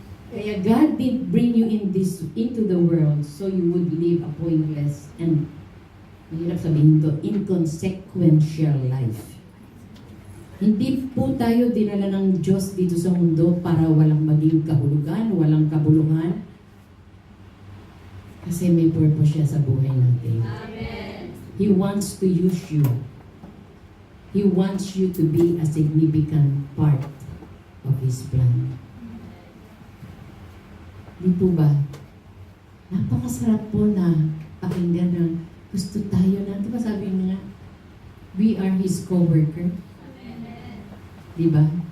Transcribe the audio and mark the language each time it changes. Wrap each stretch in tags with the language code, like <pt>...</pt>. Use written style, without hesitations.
<en>Kaya God did bring you into the world so you would live a pointless and,</en> <tl>mahirap sabihin to,</tl> <en>inconsequential life.</en> <tl>Hindi po tayo dinala ng Diyos dito sa mundo para walang maging kahulugan, walang kabuluhan. Kasi may purpose siya sa buhay natin. Amen.</tl> <en>He wants to use you. He wants you to be a significant part of His plan.</en> <tl>Di po ba? Napakasarap po na pakinggan na gusto tayo na. Di ba sabi nga,</tl> <en>we are His co-worker?</en> <tl>Di ba?</tl>